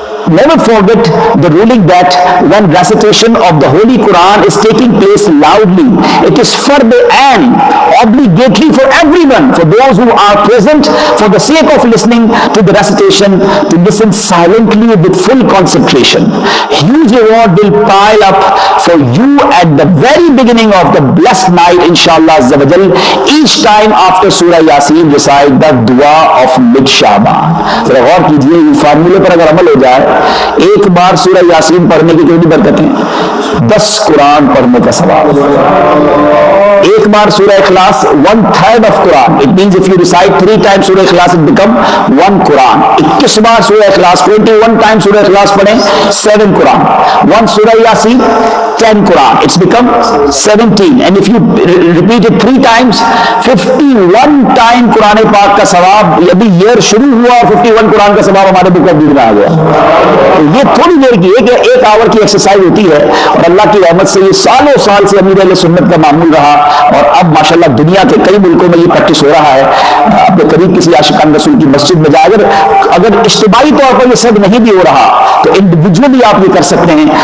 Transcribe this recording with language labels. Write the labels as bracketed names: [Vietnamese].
[English] Never forget the ruling that when recitation of the Holy Quran is taking place loudly, it is fard and obligatory for everyone, for those who are present, for the sake of listening to the recitation, to listen silently with full concentration. Huge reward will pile up for you at the very beginning of the blessed night, inshallah azza wa jal. Each time after Surah Yasin, recite the dua of mid-Shaban. [Urdu] ذرا غور کیجیے، یہ فارمولے پر اگر عمل ہو جائے، ایک بار سورہ یاسین پڑھنے کی کتنی برکتیں؟ 10 قرآن پڑھنے کا ثواب. ایک بار سورہ اخلاص [English] 1/3 of Quran. It means if you recite 3 times سورہ اخلاص it become 1 Quran. [Urdu] 21 بار سورہ اخلاص 21 times سورہ اخلاص پڑھیں 7 Quran. 1 سورہ Yasin 10 Quran. [English] It's become 17. And if you repeat it 3 times 51 time [Urdu] قرآن پاک کا ثواب. ابھی ایئر شروع ہوا اور 51 قرآن کا ثواب ہمارے بک آف ڈیڈ میں آ گیا. یہ تھوڑی دیر کی ایک آور کی ایکسرسائز ہوتی ہے، اور اللہ کی رحمت سے یہ سالوں سال سے امیر اہل سنت کا معمول رہا، اور اب ماشاءاللہ دنیا کے کئی ملکوں میں یہ پریکٹس ہو رہا ہے. اپنے قریب کسی عاشقان رسول کی مسجد میں جائے، اگر اجتماعی طور پر یہ سب نہیں بھی ہو رہا تو انڈیویجولی آپ یہ کر سکتے ہیں.